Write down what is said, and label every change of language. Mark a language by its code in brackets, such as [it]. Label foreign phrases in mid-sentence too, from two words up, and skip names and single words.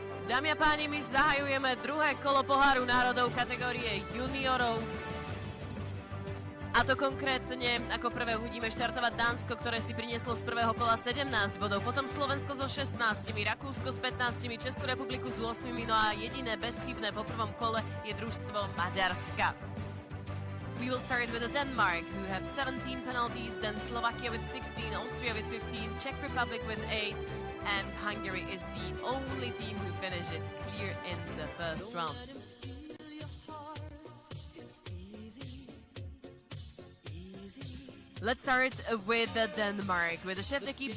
[sk] Dámy a páni, my zahajujeme druhé kolo poháru národov kategórie juniorov. A to konkrétne, ako prvé uvidíme štartovať Dánsko, ktoré si prinieslo z prvého kola 17 bodov, potom Slovensko so 16, Rakúsko s 15, Českú republiku s 8, no a jediné bezchybné po prvom kole je družstvo Maďarska. [en] We will start with Denmark, who have 17 penalties, then Slovakia with 16, Austria with 15, Czech Republic with 8, and Hungary is the only team who finished it clear in the first round. Let's start with Denmark, with the [fr] chef d'équipe.